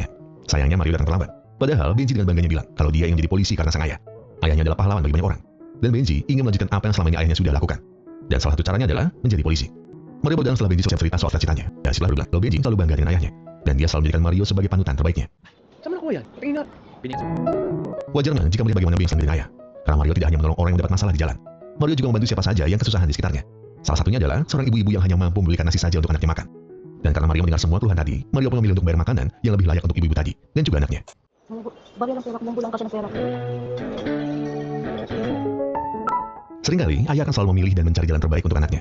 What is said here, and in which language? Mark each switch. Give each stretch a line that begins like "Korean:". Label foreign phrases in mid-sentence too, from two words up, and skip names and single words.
Indonesian: Sayangnya Mario datang terlambat. Padahal Benji dengan bangganya bilang kalau dia ingin menjadi polisi karena sang ayah. Ayahnya adalah pahlawan bagi banyak orang. Dan Benji ingin melanjutkan apa yang selama ini ayahnya sudah lakukan. Dan salah satu caranya adalah menjadi polisi. Mario berjalan setelah Benji selesai cerita soal cita-citanya. Dan si bilang kalau Benji selalu bangga dengan ayahnya. Dan dia selalu menjadikan Mario sebagai panutan terbaiknya.
Filipino: Sama na ko yan. Patingin na.
Indonesian: Wajarnya jika melihat bagaimana Benji dengan ayah. Karena Mario tidak hanya menolong orang yang mendapat masalah di jalan. Mario juga membantu siapa saja yang kesusahan di sekitarnya. Salah satunya adalah seorang ibu-ibu yang hanya mampu membelikan nasi saja untuk anaknya makan. Dan karena Mario mendengar semua keluhan tadi, Mario pun memilih untuk membayar makanan yang lebih layak untuk ibu-ibu tadi dan juga anaknya. Seringkali, ayah akan selalu memilih dan mencari jalan terbaik untuk anaknya.